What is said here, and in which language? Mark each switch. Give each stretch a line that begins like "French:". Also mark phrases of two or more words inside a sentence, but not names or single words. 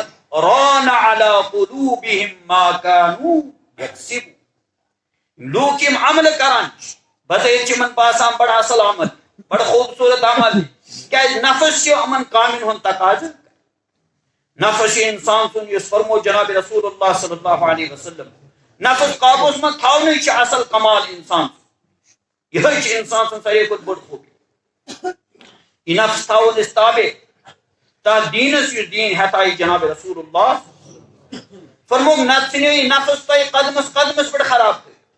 Arabic: ران علی قلوبہم ما کانوا یکسبون
Kashmiri: لوٗکھ یِم عمل کران چھِ بظٲہر چھِ یِمن باسان بڑٕ اصل عمل بڑٕ خوٗبصوٗرت عمل کیازِ نفس چھُ یِمن کامٮ۪ن ہُنٛد تقاضہٕ نفس چھُ انسان سُنٛد یُس فرمو جناب رسول اللہ
Arabic: صلی اللہ علیہ وسلم
Kashmiri: نفس قابوس من تھاونٕے چھُ اصل کمال انسان یہے چھُ انسان سُنٛد ساروی کھۄتہٕ بٔڑ خوٗبی یہِ نفس تھاوون أسۍ تابع تتھ دیٖنس یُس دیٖن ہیٚتایہِ جناب رسول اللہ فرموک نتہٕ ژھٕنِو یہِ نفس تۄہہِ قدمس قدمس پٮ۪ٹھ خراب کٔرِتھ